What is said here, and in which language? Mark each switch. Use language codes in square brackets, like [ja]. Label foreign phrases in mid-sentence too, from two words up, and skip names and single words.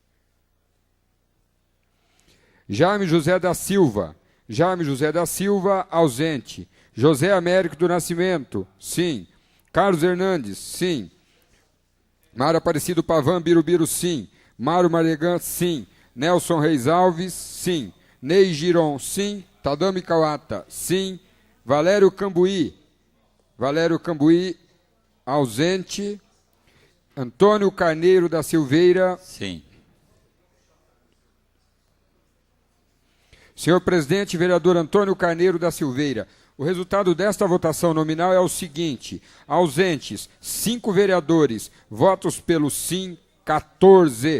[pt] Jaime José da Silva, ausente. José Américo do Nascimento, sim. Carlos Hernandes, sim. Mário Aparecido Pavan Birubiru, sim. Mário Mardegan, sim. Nelson Reis Alves, sim. Ney Giron, sim. Tadami Kawata, sim. Valério Cambuí, ausente. Antônio Carneiro da Silveira, sim. Senhor presidente, vereador Antônio Carneiro da Silveira, o resultado desta votação nominal é o seguinte: ausentes, 5 vereadores, votos pelo sim, 14.